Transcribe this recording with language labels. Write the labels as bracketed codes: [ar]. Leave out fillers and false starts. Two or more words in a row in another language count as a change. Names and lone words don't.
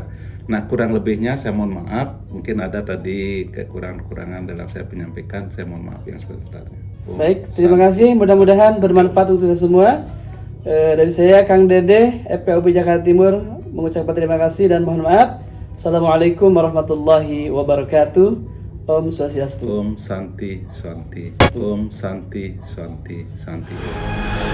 [id] Nah, kurang lebihnya saya mohon maaf. Mungkin ada tadi kekurangan-kekurangan dalam saya menyampaikan. Saya mohon maaf yang sebesar-besarnya. Baik, terima kasih. Mudah-mudahan bermanfaat untuk kita semua. Dari saya Kang Dede, FPUB Jakarta Timur mengucapkan terima kasih dan mohon maaf. [ar] Assalamualaikum warahmatullahi wabarakatuh. [sa] Om Swastiastu. Om Santi Santi. Om Santi Santi Santi.